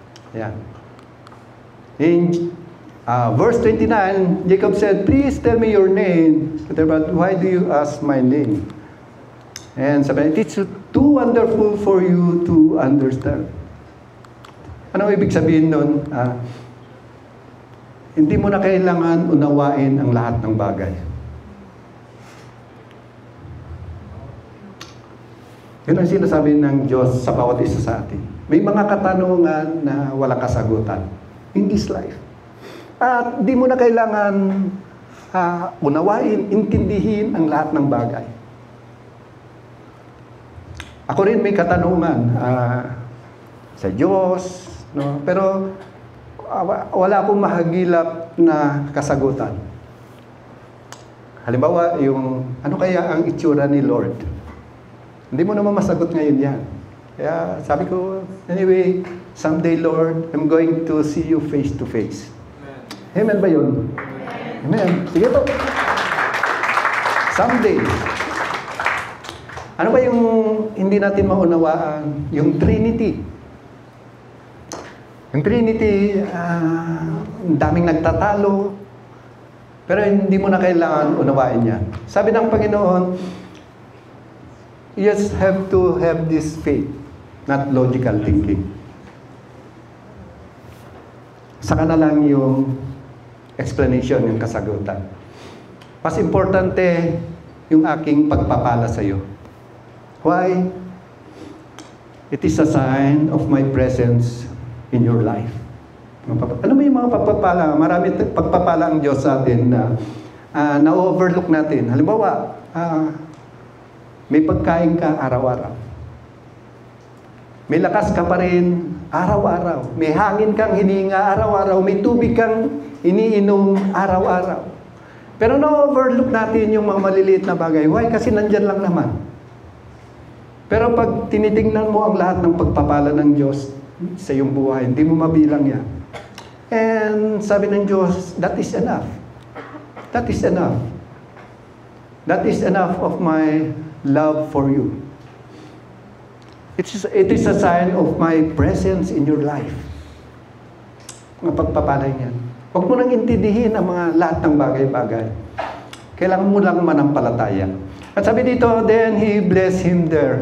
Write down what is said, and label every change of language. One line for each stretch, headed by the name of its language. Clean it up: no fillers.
English: Yan. In verse 29, Jacob said, "Please tell me your name." But why do you ask my name? And
Filipino: sabi,
English: "It's too wonderful for you to understand."
Filipino: Ano ibig sabihin nun? Hindi mo na kailangan unawain ang lahat ng bagay. Yun ang sinasabi ng Diyos sa bawat isa sa atin. May mga katanungan na walang kasagutan
English: in this life.
Filipino: At di mo na kailangan unawain, intindihin ang lahat ng bagay. Ako rin may katanungan sa Diyos, no? Pero wala akong mahagilap na kasagutan. Halimbawa, ano kaya ang itsura ni Lord? Hindi mo naman masagot ngayon yan. Kaya sabi ko,
English: anyway, someday Lord, I'm going to see you face to face.
Filipino: Amen ba yun? Amen. Sige po. Someday. Ano ba yung hindi natin maunawaan? Yung Trinity. Yung Trinity, ang daming nagtatalo, pero hindi mo na kailangan unawain yan. Sabi ng Panginoon,
English: you just have to have this faith, not logical thinking.
Filipino: Saka na lang yung explanation, yung kasagutan. Mas importante yung aking pagpapala sa iyo.
English: Why? It is a sign of my presence in your life.
Filipino: Ano ba yung mga pagpapala? Marami pagpapala ang Diyos sa atin na na-overlook natin. Halimbawa, may pagkain ka araw-araw. May lakas ka pa rin araw-araw. May hangin kang hininga araw-araw. May tubig kang iniinom araw-araw. Pero na-overlook natin yung mga maliliit na bagay.
English: Why?
Filipino: Kasi nandyan lang naman. Pero pag tinitingnan mo ang lahat ng pagpapala ng Diyos sa iyong buhay, hindi mo mabilang yan.
English: And
Filipino: sabi ng Diyos,
English: that is enough. That is enough. That is enough of my love for you. It is a sign of my presence in your life.
Filipino: Mga pagpapalay niyan. Huwag mo nang intindihin ang mga lahat ng bagay-bagay. Kailangan mo lang manampalataya. At sabi dito,
English: then he blessed him there.